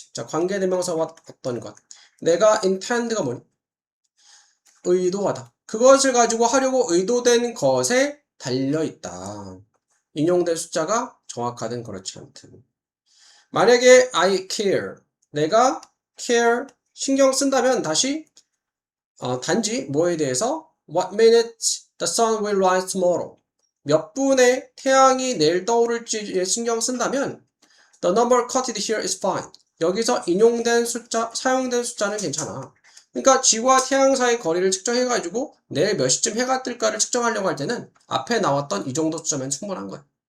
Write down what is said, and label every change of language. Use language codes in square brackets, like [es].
[ko] 자, 관계대명사 what 어떤 것. 내가 intend가 뭐니? 의도하다. 그것을 가지고 하려고 의도된 것에 달려있다. 인용된 숫자가 정확하든 그렇지 않든. 만약에 [en] I care. [ko] 내가 care 신경 쓴다면 다시 단지 뭐에 대해서 [en] What minute the sun will rise tomorrow. [ko] 몇 분에 태양이 내일 떠오를지에 신경 쓴다면 [en] The number quoted here is fine. [ko] 여기서 인용된 숫자, 사용된 숫자는 괜찮아. 그러니까 지구와 태양 사이 거리를 측정해가지고 내일 몇 시쯤 해가 뜰까를 측정하려고 할 때는 앞에 나왔던 이 정도 수점면 충분한 거야.